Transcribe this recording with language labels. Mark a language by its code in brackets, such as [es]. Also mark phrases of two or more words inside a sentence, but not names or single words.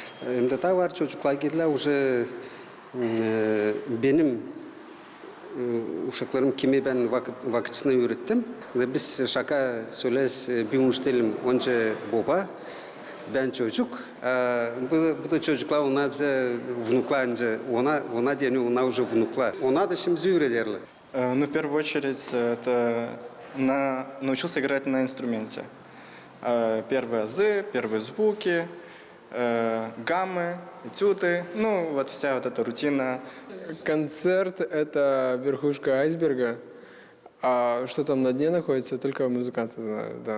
[gag] Hem de var çocuklar geldiler, уже Benim uşaklarım kimi ben vakitçisine öğrettim. Ve biz şaka söyleriz, bir müşterim önce baba, ben çocuk. Bu da çocuklar, onlar bize внукlar önce, ona deniyor, ona уже внукlar. Ona da şimdi öğretirler. [ru] Ну, в первую очередь, это научился играть на инструменте. Первые азы, первые звуки, гаммы, этюды, ну, вот вся вот эта рутина. Концерт – это верхушка айсберга, а что там на дне находится, только музыканты знают, да.